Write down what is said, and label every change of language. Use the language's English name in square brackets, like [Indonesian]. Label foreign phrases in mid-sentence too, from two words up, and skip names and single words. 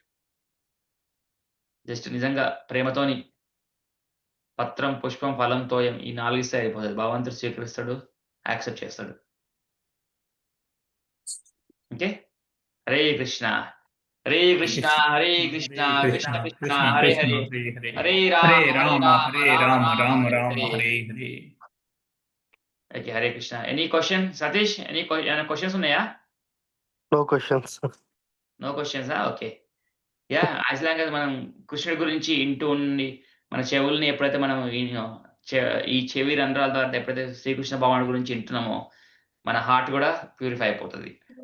[Telugu] జస్ట్ నిజంగా ప్రేమతోని పత్రం, పుష్పం, ఫలం, తోయం ఈ 4 ఇస్తే అయిపోతది. భగవంతుడు స్వీకరిస్తాడు, యాక్సెప్ట్ చేస్తాడు. ఓకే. హరే కృష్ణ. [Sanskrit] హరే కృష్ణ, హరే కృష్ణ, కృష్ణ కృష్ణ, హరే హరే. హరే హరే రామ, రామ హరే హరే రామ, రామ రామ హరే రామ హరే. హరే హరే. [English] ఓకే. హరే కృష్ణ. any question సతీష్? [Telugu] ఏమైనా క్వెషన్స్ ఉన్నాయా? [English] No questions. No questions? Okay. Yah! as long as [Telugu] మనం కృష్ణుడి గురించి ఇంటూ ఉండి, మన చెవుల్ని ఎప్పుడైతే మనం ఈ చెవి రంధ్రాల ద్వారా ఎప్పుడైతే శ్రీకృష్ణ భగవానుడి గురించి వింటున్నామో, మన హార్ట్ కూడా ప్యూరిఫై అయిపోతది.